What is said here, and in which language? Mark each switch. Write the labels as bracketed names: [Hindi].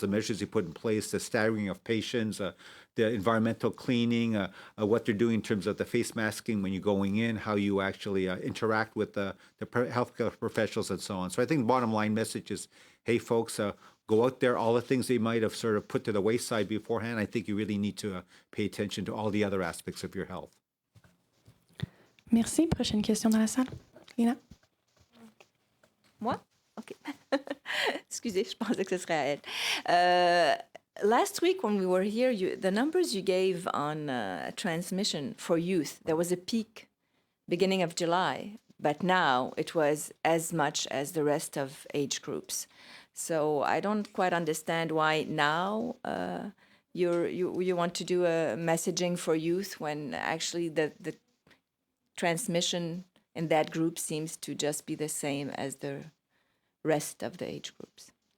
[English] The measures you put in place, the staggering of patients, the environmental cleaning, what they're doing in terms of the face masking when you're going in, how you actually interact with the healthcare professionals and so on. So I think the bottom line message is, hey, folks, go out there, all the things they might have sort of put to the wayside beforehand. I think you really need to pay attention to all the other aspects of your health. [French] Merci. Prochaine question dans la salle. Lina? Moi? OK. Excusez, je pensais que ce serait à elle. [English] Last week when we were here, the numbers you gave on transmission for youth, there was a peak beginning of July, but now it was as much as the rest of age groups. So I don't quite understand why now you want to do a messaging for youth when actually the transmission in that group seems to just be the same as the rest of the age groups.